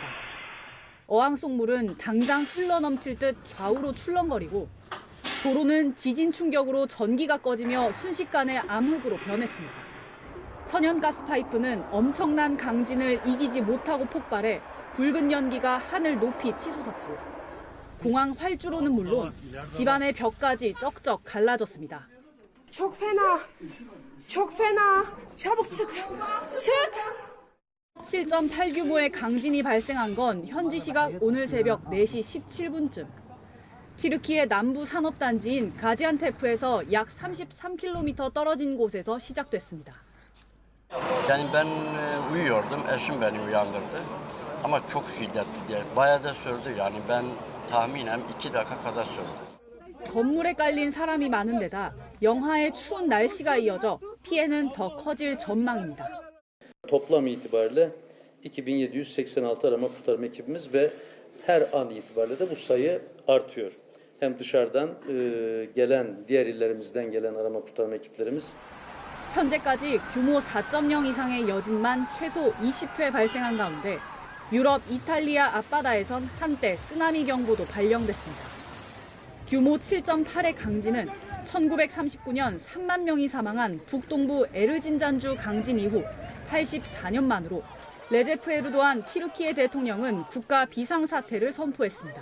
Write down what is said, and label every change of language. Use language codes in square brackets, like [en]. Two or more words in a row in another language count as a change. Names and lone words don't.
[ko] 어항 속 물은 당장 흘러넘칠 듯 좌우로 출렁거리고 도로는 지진 충격으로 전기가 꺼지며 순식간에 암흑으로 변했습니다. 천연가스 파이프는 엄청난 강진을 이기지 못하고 폭발해 붉은 연기가 하늘 높이 치솟았고 공항 활주로는 물론 집안의 벽까지 쩍쩍 갈라졌습니다. [tr] Çok fena. Çabuk çık. [ko] 7.8 규모의 강진이 발생한 건 현지 시각 오늘 새벽 4시 17분쯤. 튀르키예 남부 산업단지인 가지안테프에서 약 33km 떨어진 곳에서 시작됐습니다. [tr] Yani ben uyuyordum, eşim beni uyandırdı. Ama çok şiddetli diye. Bayağı da sürdü yani ben tahminen 2 dakika kadar sürdü. [ko] 건물에 깔린 사람이 많은 데다 영하의 추운 날씨가 이어져 피해는 더 커질 전망입니다. [tr] Toplam itibariyle 2786 arama kurtarma ekibimiz ve her an itibariyle de bu sayı artıyor. Hem dışarıdan gelen, diğer illerimizden gelen arama kurtarma ekiplerimiz [ko] 현재까지 규모 4.0 이상의 여진만 최소 20회 발생한 가운데 유럽 이탈리아 앞바다에선 한때 쓰나미 경보도 발령됐습니다. 규모 7.8의 강진은 1939년 3만 명이 사망한 북동부 에르진잔주 강진 이후 84년 만으로 레제프 에르도안 튀르키예 대통령은 국가 비상사태를 선포했습니다.